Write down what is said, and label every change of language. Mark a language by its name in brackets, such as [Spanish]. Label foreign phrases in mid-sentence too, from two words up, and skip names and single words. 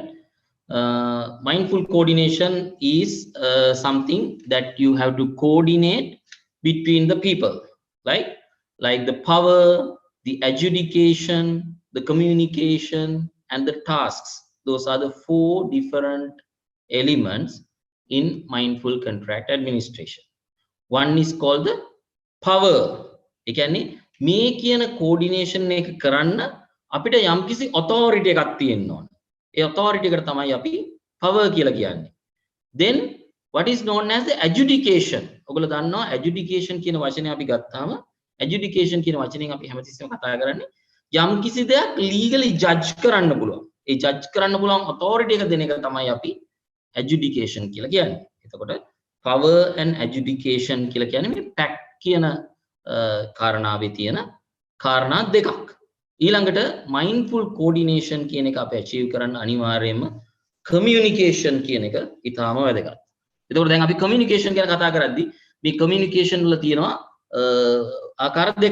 [English] Mindful coordination is something that you have to coordinate between the people, right? Like the power, the adjudication, the communication, and the tasks. Those are the 4 different elements in mindful contract administration. One is called the power. [Sinhala] ඒ කියන්නේ මේ කියන coordination එක කරන්න අපිට යම්කිසි authority එකක් තියෙන්න ඕන. ඒ authority එකට තමයි අපි power කියලා කියන්නේ. [English] Then what is known as the adjudication. [Sinhala] ඔයගොල්ලෝ දන්නවා adjudication කියන වචනේ අපි ගත්තාම adjudication කියන වචنين අපි හැමතිස්සෙම කතා කරන්නේ යම්කිසි දෙයක් [English] legally judge [Sinhala] කරන්න පුළුවන්. ඒ ජජ් කරන්න පුළුවන් authority එක දෙන එක තමයි අපි adjudication කියලා කියන්නේ. එතකොට [English] power and adjudication [Sinhala] කියලා කියන්නේ මේ pact කියන කාරණාවේ තියෙන කාරණා දෙකක්. ඊළඟට [English] mindful coordination [Sinhala] කියන එක අපි achieve කරන්න අනිවාර්යයෙන්ම communication කියන එක ඉතාම වැදගත්. එතකොට දැන් අපි communication ගැන කතා කරද්දී මේ communication වල තියෙනවා ආකාර දෙකක්.